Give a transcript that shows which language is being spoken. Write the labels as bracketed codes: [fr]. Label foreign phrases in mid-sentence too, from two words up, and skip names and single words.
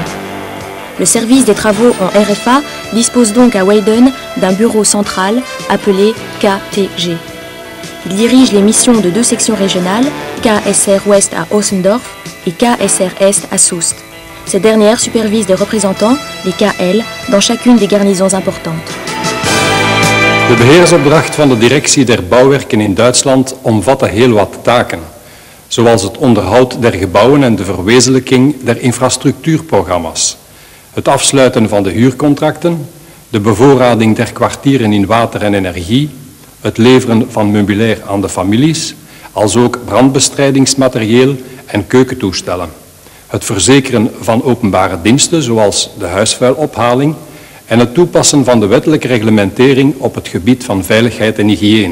[fr] Le service des travaux en RFA dispose donc à Weiden d'un bureau central appelé KTG. Il dirige les missions de deux sections régionales, KSR Ouest à Ossendorf et KSR Est à Soest. Ces dernières supervisent des représentants, les KL, dans chacune des garnisons importantes. [nl] De beheersopdracht van de directie der bouwwerken in Duitsland omvatte heel wat taken, zoals het onderhoud der gebouwen en de verwezenlijking der infrastructuurprogramma's, het afsluiten van de huurcontracten, de bevoorrading der kwartieren in water en energie, het leveren van meubilair aan de families, als ook brandbestrijdingsmaterieel en keukentoestellen, het verzekeren van openbare diensten zoals de huisvuilophaling en het toepassen van de wettelijke reglementering op het gebied van veiligheid en hygiëne.